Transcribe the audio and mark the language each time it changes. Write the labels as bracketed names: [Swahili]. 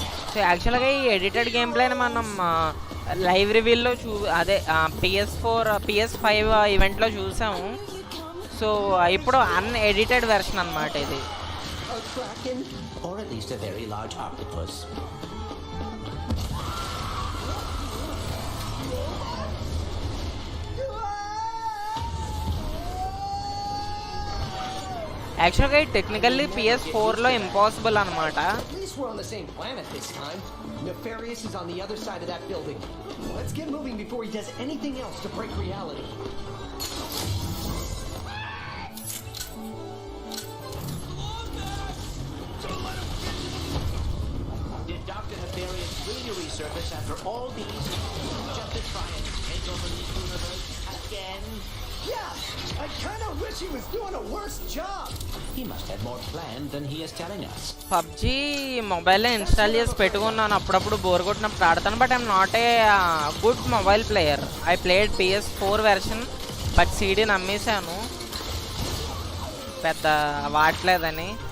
[Telugu] So యాక్చువల్గా ఈ edited game ప్లేని మనం లైవ్ రివీల్లో అదే PS5 ఈవెంట్లో చూసాము సో ఇప్పుడు అన్ఎడిటెడ్ వెర్షన్ అన్నమాట ఇది [English] A kraken, or at least a very large octopus. [Telugu] యాక్చువల్గా టెక్నికల్లీ PS4లో ఇంపాసిబుల్ అనమాట [English] At least we're on the same planet this time. Nefarious is on the other side of that building. Let's get moving before he does anything else to break reality. Did Dr. Nefarious really resurface after all these just to try and take over the universe again? Yeah, I kind of wish he was doing a worse job. He must have more planned than he is telling us. [Telugu] PUBG మొబైల్లో install చేసి పెట్టుకున్నాను అప్పుడప్పుడు bore కొట్టినప్పుడు ఆడతాను but [English] I'm not a good mobile player I played PS4 version [Telugu] but సీడీని అమ్మేశాను పెద్ద వాడలేదని